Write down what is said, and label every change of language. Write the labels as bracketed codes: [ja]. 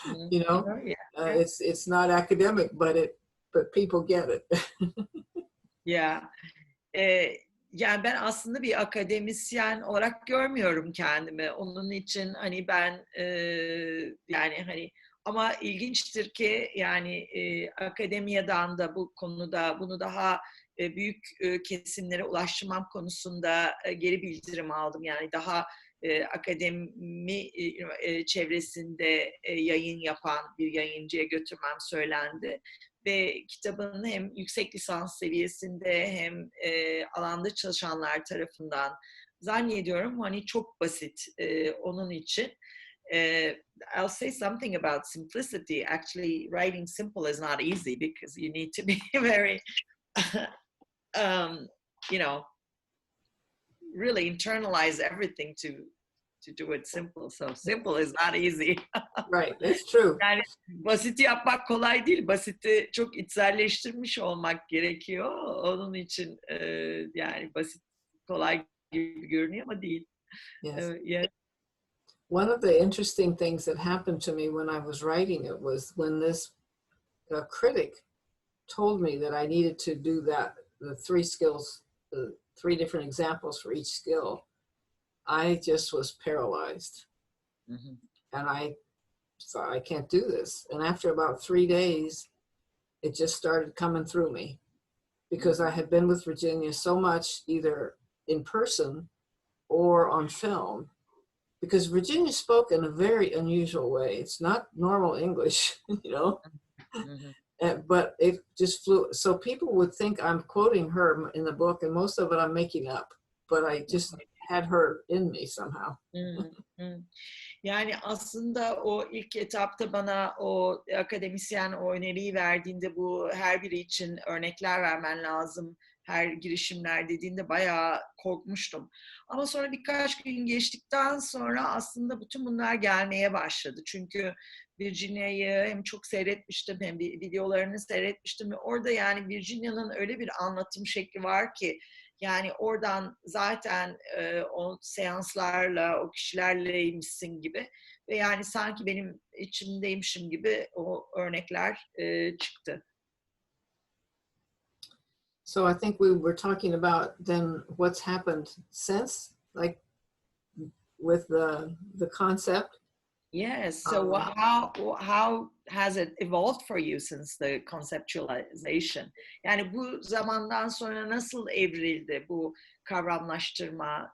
[en] You know, it's not academic, but people get it. Yeah. [tr] Yani ben aslında bir akademisyen olarak görmüyorum kendimi. Onun için hani ben yani hani, ama ilginçtir ki yani akademiyadan da bu konuda bunu daha büyük kesimlere ulaştırmam konusunda geri bildirim aldım. Yani daha akademi çevresinde yayın yapan bir yayıncıya götürmem söylendi. Ve kitabın hem yüksek lisans seviyesinde hem alanda çalışanlar tarafından zannediyorum hani çok basit onun için. [en] I'll say something about simplicity. Actually, writing simple is not easy because you need to be very, you know, really internalize everything to do it simple. So simple is not easy. Right, it's true. [tr] Yani basiti yapmak kolay değil. Basiti çok içselleştirmiş olmak gerekiyor. Onun için yani basit kolay gibi görünüyor ama değil. [en] Yes. Yes. One of the interesting things that happened to me when I was writing it was when this critic told me that I needed to do the 3 skills, the 3 different examples for each skill. I just was paralyzed. Mm-hmm. And I thought, I can't do this. And after about 3 days, it just started coming through me, because I had been with Virginia so much, either in person or on film, because Virginia spoke in a very unusual way. It's not normal English, you know, mm-hmm. But it just flew. So people would think I'm quoting her in the book, and most of it I'm making up, but I just had her in me somehow. Mm-hmm. [tr] Yani aslında o ilk etapta bana o akademisyen o öneriyi verdiğinde, bu her biri için örnekler vermen lazım, her girişimler dediğinde bayağı korkmuştum. Ama sonra birkaç gün geçtikten sonra aslında bütün bunlar gelmeye başladı. Çünkü Virginia'yı hem çok seyretmiştim hem videolarını seyretmiştim ve orada yani Virginia'nın öyle bir anlatım şekli var ki, yani oradan zaten o seanslarla, o kişilerleymişsin gibi ve yani sanki benim içimdeymişim gibi o örnekler çıktı. [en] So I think we were talking about then what's happened since, like with the concept. Yes. So how has it evolved for you since the conceptualization? [tr] Yani bu zamandan sonra nasıl evrildi bu kavramlaştırma?